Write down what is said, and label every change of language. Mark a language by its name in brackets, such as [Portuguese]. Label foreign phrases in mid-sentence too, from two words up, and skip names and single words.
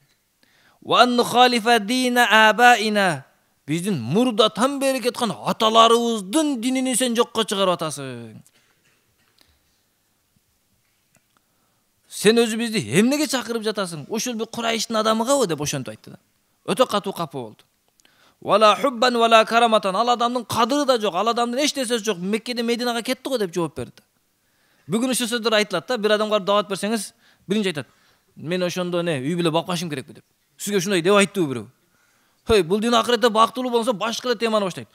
[Arabic] وأن نخالف دين آبائنا, [Kyrgyz] биздин мурдатан бери кеткен аталарыбыздын динини сен жокко чыгарып атасың. Сен өзү бизди эмнеге чакырып жатасың? Ушул бир Курайштын адамыгабы деп ошентип айтты да. Өтө катуу капы болду. [Arabic] ولا حبا ولا كرامة, [Kyrgyz] ал адамдын кадыры да жок, ал адамдын эч нерсеси жок. Меккеде Мединага кетти го деп жооп берди. Бүгүн ушул сөздөр айтылат да, бир адамга дават берсеңиз, биринчи айтат, мен ошондо үй бүлө бакпашым керекпи деп. Сизге ушундай деп айттыбы бирөө? Бул дин акыретте бактылуу болсо башка эле теманы баштайт.